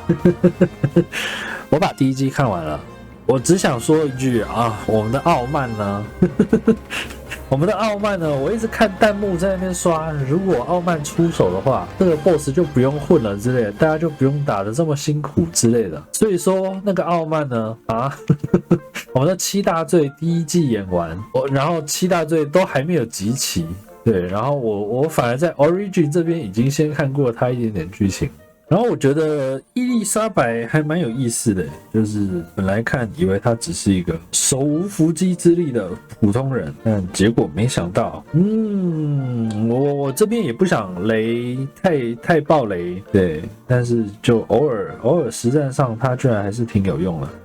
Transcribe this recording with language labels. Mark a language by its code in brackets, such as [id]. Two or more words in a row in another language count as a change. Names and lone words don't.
[zh] 我把第1季看完了，我只想說一句啊，我們的傲慢呢，我一直看彈幕在那邊刷，如果傲慢出手的話，這個 boss 就不用混了之類的，大家就不用打得這麼辛苦之類的。所以說那個傲慢呢，我們的7大罪第1季演完，然後7 大罪都還沒有集齊。對，然後我反而在 Origin 這邊已經先看過他一點點劇情，然後我覺得伊麗莎白還蠻有意思的，就是本來看以為他只是一個手無縛雞之力的普通人，但結果沒想到，我這邊也不想雷太爆雷，對，但是就偶爾實戰上他居然還是挺有用的。